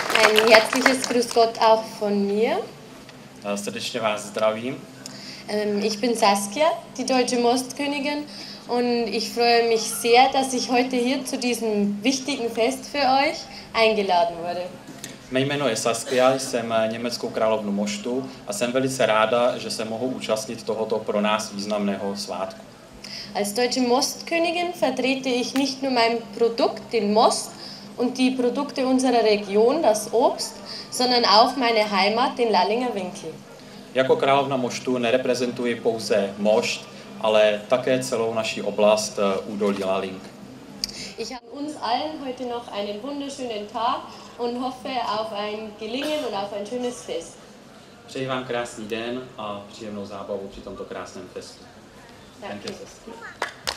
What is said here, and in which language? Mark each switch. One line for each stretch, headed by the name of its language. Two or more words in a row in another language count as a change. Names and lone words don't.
German: Ein herzliches Grüß Gott auch von mir.
Czech: Srdečně vás zdravím.
German: Ich bin Saskia, die deutsche Mostkönigin, und ich freue mich sehr, dass ich heute hier zu diesem wichtigen Fest für euch eingeladen wurde.
Czech: Mé jméno je Saskia, jsem německou královnu moštu a jsem velice ráda, že se mohu účastnit tohoto pro nás významného svátku.
German: Als deutsche Mostkönigin vertrete ich nicht nur mein Produkt, den Most, und die Produkte unserer Region, das Obst, sondern auch meine Heimat, den Lallinger Winkel.
Czech: Jako královna moštu nereprezentuji pouze mošt, ale také celou naši oblast údolí Lalling.
German: Ich habe uns allen heute noch einen wunderschönen Tag und hoffe auf ein Gelingen und auf ein schönes Fest.
Czech: Přeji vám krásný den a příjemnou zábavu při tomto krásném festu.
German: Danke.